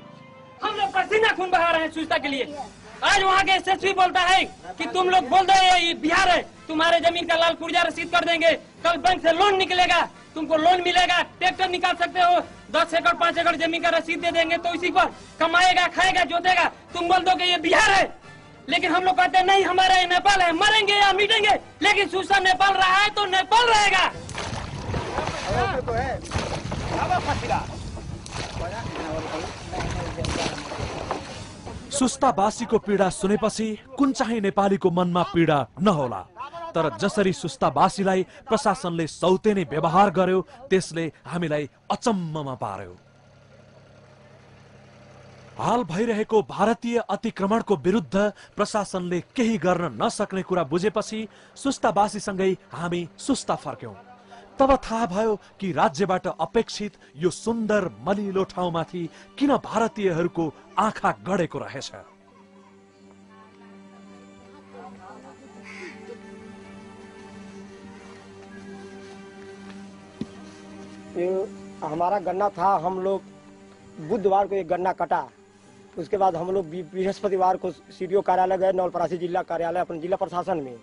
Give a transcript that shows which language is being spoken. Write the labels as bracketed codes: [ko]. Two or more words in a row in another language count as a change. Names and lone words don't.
[hi] हम लोग पसीना खून बहा रहे हैं सुस्ता के लिए। आज वहाँ के एसएसपी बोलता है कि तुम लोग बोल दो ये बिहार है, तुम्हारे जमीन का लाल पुर्जा रसीद कर देंगे, कल बैंक से लोन निकलेगा, तुमको लोन मिलेगा, ट्रैक्टर निकाल सकते हो, 10 एकड़ 5 एकड़ जमीन का रसीद दे देंगे, तो इसी पर कमाएगा, खाएगा, जोतेगा। तुम बोल दो कि ये बिहार है, लेकिन हम लोग कहते हैं नहीं हमारा ये नेपाल है, मरेंगे या मिटेंगे, लेकिन सुस्ता नेपाल रहा है तो नेपाल रहेगा। [ne] सुस्तावासीको पीडा सुनेपछि कुन चाहिँ नेपालीको मनमा पीडा नहोला, तर जसरी सुस्तावासीलाई प्रशासनले सौतेनी व्यवहार गर्यो त्यसले हामीलाई अचम्ममा पार्यो। हाल भइरहेको भारतीय अतिक्रमणको विरुद्ध प्रशासनले केही गर्न नसक्ने कुरा बुझेपछि सुस्तावासीसँगै हामी सुस्ता फर्क्यौं। तब थाहा भयो कि राज्यबाट अपेक्षित यो सुन्दर मलिलो ठाउँमाथि किन भारतीयहरूको आँखा गडेको रहेछ। [hi] ये हमारा गन्ना था, हम लोग बुधवार को एक गन्ना कटा, उसके बाद हम लोग बृहस्पतिवार को सीडीओ कार्यालय गए, नवलपरासी जिला कार्यालय अपने जिला प्रशासन में।